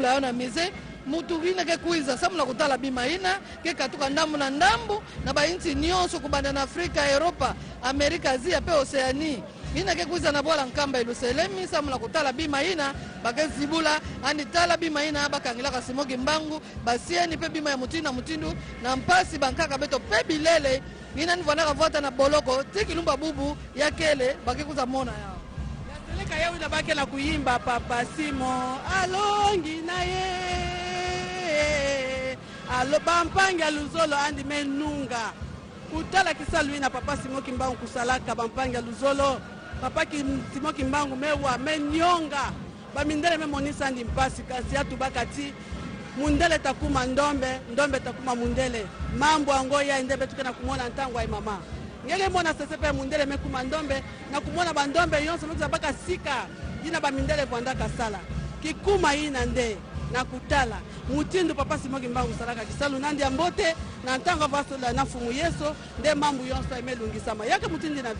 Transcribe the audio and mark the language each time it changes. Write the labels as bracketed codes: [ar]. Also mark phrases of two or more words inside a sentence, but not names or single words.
[ktu] yona mize mutu ina ke kuiza samuna kutala bima ina ke katuka ndambu na ndambu na bainti nyonso kubanda na Afrika, Europa, Amerika, Asia pe Oceani ina ke kuiza na bola nkamba Yerusalemi samuna kutala bima ina bakezibula ani tala bima ina bakangilaka Simoki Mbangu basieni pe bima ya mutina mutindu na mpasi bankaka beto pe bilele ina nivana vota na boloko tikilumba bubu yakele bakekuza mona yao yaseleka yao ina bakela kuimba Papa Simo alongi na ye alo bampange luzolo andi menunga kutala kisalu ina Papa Simoki Mbangu kusalaka bampange luzolo Papa Simoki Mbangu mewa menyonga bamindele memonisa andi mpasi kasi atu bakati mundele takuma ndombe ndombe takuma mundele mambo angoya ndebe tukena kumona ntango ai mama ngele mona sesepe mundele mekuma ndombe na kumona bandombe yonso mutsa baka sika ina bamindele vanda kasala kikuma ina nde na kutala mutindu Papa Simoki Mbangu salaka kisalu nandi ambote na ntango vasola na fumu yeso nde mambu yonso emelungisama yake mutindi na ve